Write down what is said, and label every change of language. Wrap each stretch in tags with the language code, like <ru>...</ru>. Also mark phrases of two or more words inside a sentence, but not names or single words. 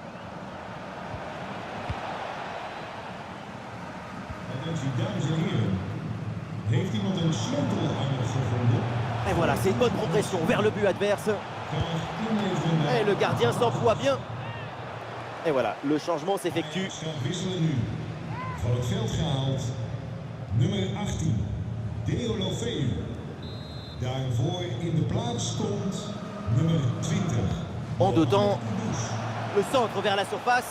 <fr>Et voilà, c'est une bonne progression vers le but adverse. Et le gardien s'emploie bien. Et voilà, le changement s'effectue.</fr> <nl>Van het veld gehaald, nummer 18, Deulofeu. Daarvoor in de plaats komt nummer 20.</nl> <fr>En deux temps, le centre vers la surface.</fr>